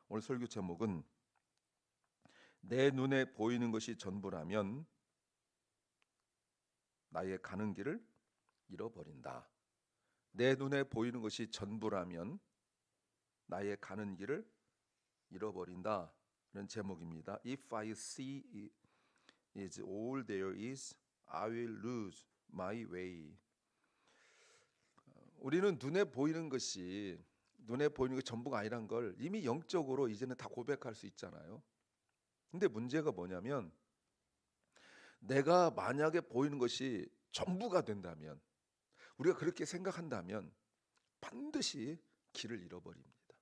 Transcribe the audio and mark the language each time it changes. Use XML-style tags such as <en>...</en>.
<ko>오늘 설교 제목은 내 눈에 보이는 것이 전부라면 나의 가는 길을 잃어버린다. 내 눈에 보이는 것이 전부라면 나의 가는 길을 잃어버린다 라는 제목입니다.</ko> <en>If I see is all there is, I will lose my way.</en> <ko>우리는 눈에 보이는 것이 전부가 아니란 걸 이미 영적으로 이제는 다 고백할 수 있잖아요. 근데 문제가 뭐냐면, 내가 만약에 보이는 것이 전부가 된다면, 우리가 그렇게 생각한다면 반드시 길을 잃어버립니다.</ko>